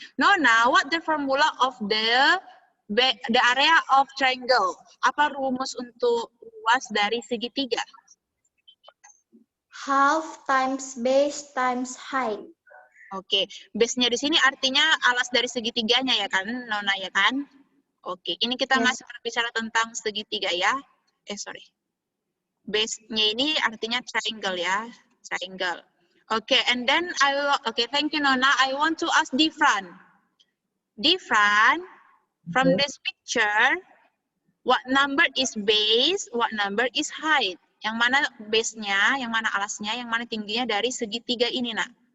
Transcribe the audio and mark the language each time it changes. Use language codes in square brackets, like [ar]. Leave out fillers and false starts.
[en] Nona, what the formula of the area of triangle? [id] Apa rumus untuk luas dari segitiga? [en] Half times base times height. [id] Oke, base-nya di sini artinya alas dari segitiganya ya kan, Nona ya kan? Oke, ini kita [en] Yes. [id] masih berbicara tentang segitiga ya. [en] Sorry. [id] Base-nya ini artinya triangle ya, triangle. [en] Oke, and then thank you Nona. I want to ask Difran. Difran, from this picture, what number is base, what number is height? [id] Yang mana base-nya, yang mana alasnya, yang mana tingginya dari segitiga ini, Nak?